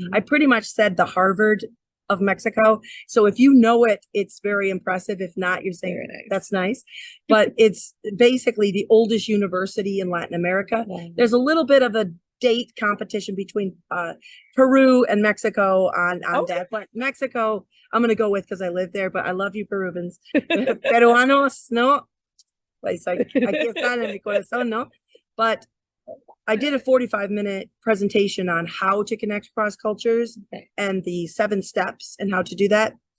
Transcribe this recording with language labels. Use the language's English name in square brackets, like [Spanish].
[English] I pretty much said the Harvard of Mexico. So if you know it, it's very impressive. If not, you're saying nice. That's nice. But it's basically the oldest university in Latin America. There's a little bit of a date competition between Peru and Mexico on that. But Mexico, I'm going to go with because I live there, but I love you Peruvians. [Spanish] Peruanos, no. Pues aquí están en mi corazón, no? [English] But I did a 45-minute presentation on how to connect across cultures and the 7 steps and how to do that.